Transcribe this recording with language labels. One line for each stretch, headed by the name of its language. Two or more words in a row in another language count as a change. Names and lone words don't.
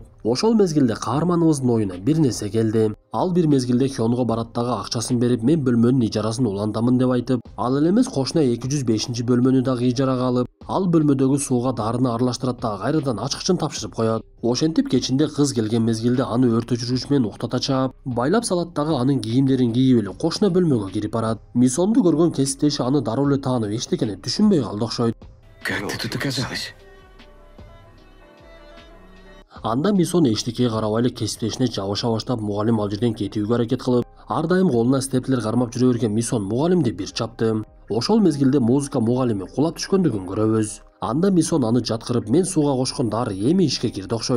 Kyrgyz: Ошол мезгилде каарманыбыздын оюна бир нерсе келди. Ал бир мезгилде Хёнго барат дагы акчасын берип, мен бөлмөнүн ижарасын улантамын деп айтып, ал эле эмес кошуна 205-бөлмөнү дагы ижарага алып, ал бөлмөдөгү сууга дарыны аралаштырат дагы кайрадан ачкычын тапшырып коет. Ошентип кечинде кыз келген мезгилде аны өрт өчүргүч менен уктата чаап, байлап салат дагы анын кийимдерин кийип эле кошуна бөлмөгө кирип барат. Мисонду көргөн кесиптеши аны дароо эле таанып эчтекени түшүнбөй калды окшойт.
Russian: Как ты тут оказалась?
Kyrgyz: Анда Мисон эчтекеге карабай эле кесиптешине жабыша баштап, мугалим ал жерден кетүүгө аракет кылып, ар дайым колуна степлер кармап жүрө берген Мисон мугалимди бир чапты. Ошол мезгилде музыка мугалими кулап түшкөндүгүн көрөбүз. Анда Мисон аны жаткырып, мен сууга кошкон дары эми ишке кирди окшойт.